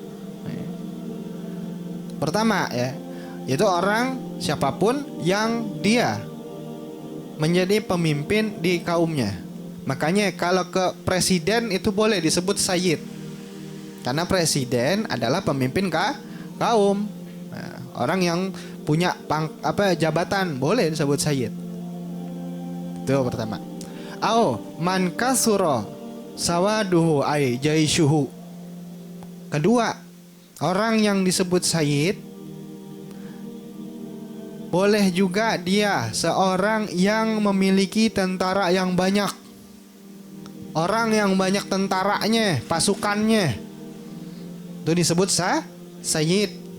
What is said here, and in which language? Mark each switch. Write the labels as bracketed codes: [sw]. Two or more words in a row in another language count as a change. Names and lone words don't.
[id] Pertama ya, itu orang siapapun yang dia menjadi pemimpin di kaumnya. Makanya kalau ke presiden itu boleh disebut sayyid, karena presiden adalah pemimpin kaum. Nah, orang yang punya jabatan boleh disebut sayyid. Itu pertama. [ar] من كثر سواده أي جيشه. [id] Kedua, orang yang disebut sayyid boleh juga dia seorang yang memiliki tentara yang banyak. Orang yang banyak tentaranya, pasukannya, itu disebut sayyid.